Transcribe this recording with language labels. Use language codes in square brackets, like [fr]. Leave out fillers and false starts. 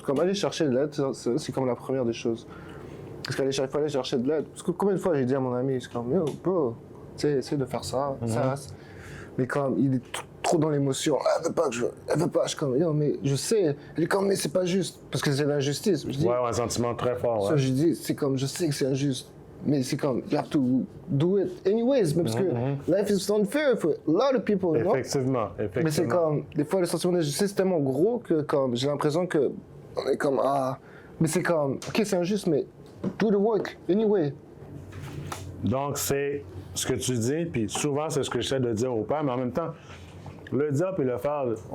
[fr] Comme aller chercher de l'aide, c'est comme la première des choses. Parce qu'il faut aller chercher de l'aide. Parce que combien de fois j'ai dit à mon ami, c'est comme, yo, bro, tu sais, essaie de faire ça, ça. Mais comme il est trop dans l'émotion, elle veut pas que elle veut pas, je suis comme, yo, mais je sais. Elle est comme, mais c'est pas juste. Parce que c'est l'injustice. Un sentiment très fort, ça, je dis, c'est comme, je sais que c'est injuste. Mais c'est comme, [en] you have to do it anyways, [fr] parce que [en] life is unfair for a lot of people, [fr] Effectivement. Mais c'est comme, des fois, le sentiment d'injustice c'est tellement gros que comme, j'ai l'impression que on est comme, mais c'est comme, ok, c'est injuste, mais [en] do the work anyway. [fr] Donc, c'est ce que tu dis, puis souvent, c'est ce que j'essaie de dire au père, mais en même temps, le dire puis le faire,